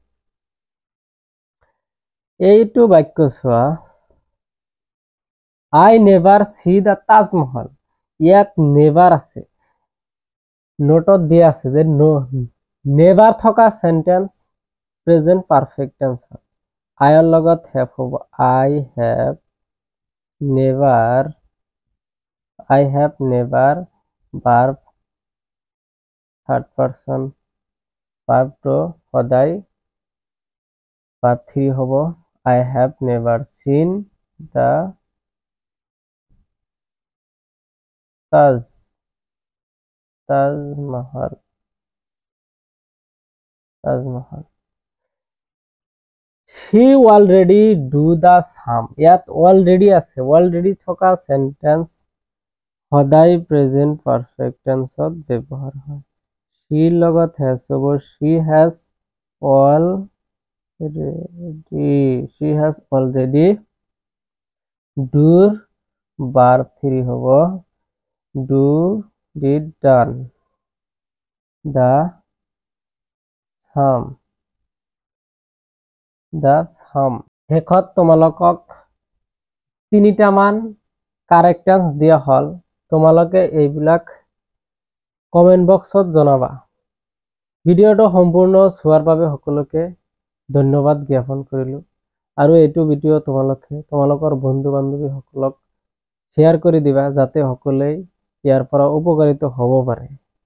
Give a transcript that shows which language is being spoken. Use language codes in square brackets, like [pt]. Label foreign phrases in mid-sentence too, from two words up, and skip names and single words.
[as] এইটো বাক্য চোৱা, [en] I never see the Taj Mahal. [as] ইয়াত নেভাৰ আছে, নোটত দিয়া আছে যে নেভাৰ থকা [en] sentence present perfect tense [as] হয়। আইৰ লগত হেভ হ'ব। [en] I have never verb third person, verb to [as] সদায় [en] verb 3 [as] হ'ব। [en] I have never seen the Taj Mahal. She already do the sum. [as] ইয়াত already আছে, already থকা সেন্টেন্স সদায় [en] present perfect tenseত [as] ব্যৱহাৰ হয়। She লগত has হ'ব। [en] She has already do verb 3 [as] হ'ব। [en] Do, did, done the sum. [as] শেষত তোমালোকক 3টা মান [en] correct tense [as] দিয়া হল, তোমালোকে এইবিলাক [en] comment boxত [as] জনাবা। ভিডিওটো সম্পূৰ্ণ চোৱাৰ বাবে সকলোকে ধন্যবাদ জ্ঞাপন কৰিলো, আৰু এইটো ভিডিও তোমালোকৰ বন্ধু বান্ধৱীসকলক শ্বেয়াৰ কৰি দিবা, যাতে সকলোৱে ইয়াৰ পৰা উপকাৰিত হ'ব পাৰে।